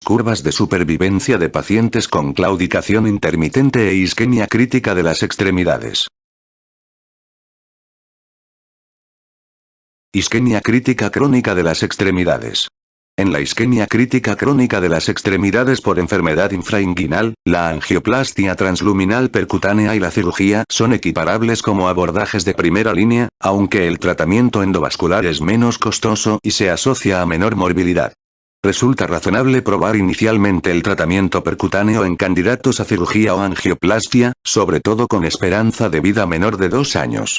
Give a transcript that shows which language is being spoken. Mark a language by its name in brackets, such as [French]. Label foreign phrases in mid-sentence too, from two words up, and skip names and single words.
[Spanish] Curvas de supervivencia de pacientes con claudicación intermitente e isquemia crítica de las extremidades. Isquemia crítica crónica de las extremidades. En la isquemia crítica crónica de las extremidades por enfermedad infrainguinal, la angioplastia transluminal percutánea y la cirugía son equiparables como abordajes de primera línea, aunque el tratamiento endovascular es menos costoso y se asocia a menor morbilidad. Resulta razonable probar inicialmente el tratamiento percutáneo en candidatos a cirugía o angioplastia, sobre todo con esperanza de vida menor de 2 años.